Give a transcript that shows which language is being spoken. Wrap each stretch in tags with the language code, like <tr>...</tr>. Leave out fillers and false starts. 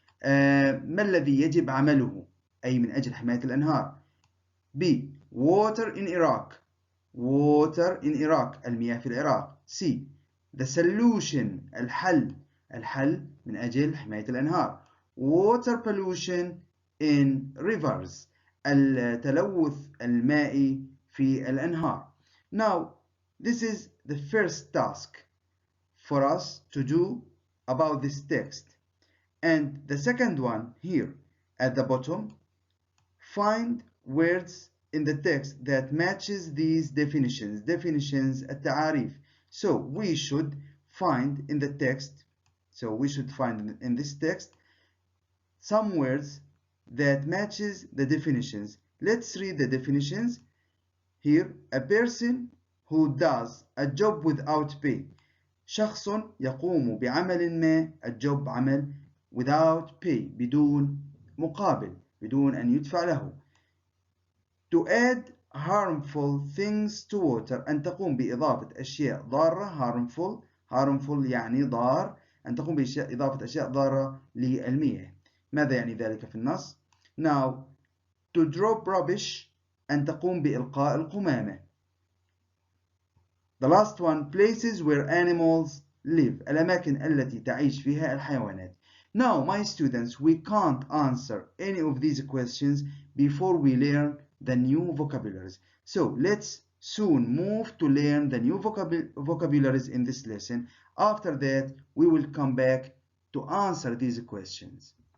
<ar>ما الذي يجب عمله أي من أجل حماية الأنهار.</ar> <en>B. Water in Iraq.</en> <ar>المياه في العراق.</ar> <en>C. The solution</en> <ar>الحل من أجل حماية الأنهار.</ar> <en>Water pollution in rivers</en> <ar>التلوث المائي في الأنهار.</ar> <en>Now this is the first task for us to do about this text, and the second one here at the bottom, find words in the text that matches these definitions التعاريف. So we should find in the text, in this text some words that matches the definitions. Let's read the definitions. Here, a person who does a job without pay.</en> <ar>شخص يقوم بعمل ما. الجوب عمل</ar> <en>without pay</en> <ar>بدون مقابل، بدون أن يدفع له.</ar> <en>To add harmful things to water.</en> <ar>أن تقوم بإضافة أشياء ضارة. harmful يعني ضار. أن تقوم بإضافة أشياء ضارة للمياه. ماذا يعني ذلك في النص؟</ar> <en>Now, to drop rubbish.</en> <ar>أن تقوم بإلقاء القمامة.</ar> <en>The last one, places where animals live.</en> <ar>الأماكن التي تعيش فيها الحيوانات.</ar> <en>Now, my students, we can't answer any of these questions before we learn the new vocabularies. So let's soon move to learn the new vocabularies in this lesson. After that, we will come back to answer these questions.</en>